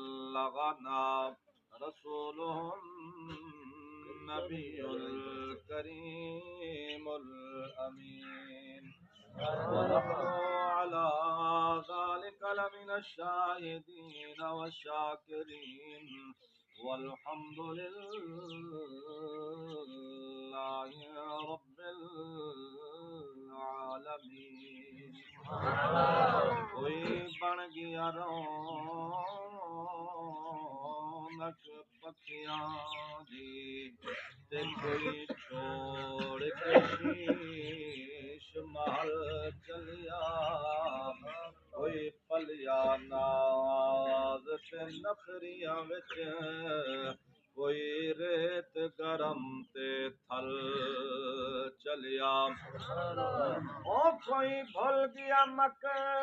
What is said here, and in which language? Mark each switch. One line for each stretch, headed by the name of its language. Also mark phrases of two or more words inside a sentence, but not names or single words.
Arabic: بلغنا رسولهم النبي الكريم الأمين ونحن على ذلك لمن الشاهدين والشاكرين والحمد لله رب العالمين
Punjabi: کوئی بن گیا رونق پکھیاں دی تے کوئی چھوڑ کے شیش محل چلیا کوئی پلیا ناز تے نخریاں وچ کوئی ریت گرم تے تھل چلیا او کوئی بھول گیا مکہ